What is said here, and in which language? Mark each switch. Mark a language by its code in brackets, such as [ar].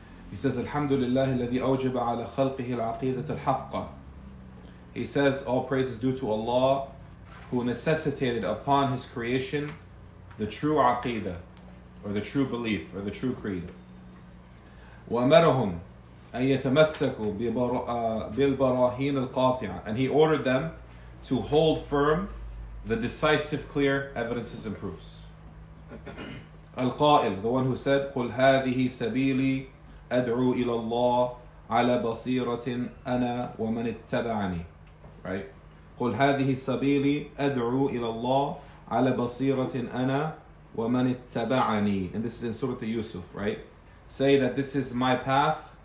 [en] He says, [ar] الحمد لله الذي أوجب على خلقه العقيدة الحقة. [en] He says, all praise is due to Allah, who necessitated upon His creation the true Aqida, or the true belief, or the true creed. [ar] وأمرهم أن يتمسكوا بالبراهين القاطعة. [en] And He ordered them to hold firm the decisive, clear evidences and proofs. [ar] القائل, [en] the one who said, [ar] قل هذه سبيلي أدعو إلى الله على بصيرة أنا ومن اتبعني. [en] Right? [ar] قل هذه سبيلي أدعو إلى الله على بصيرة أنا ومن اتبعني. [en] And this is in Surah Yusuf, right? Say that this is my path.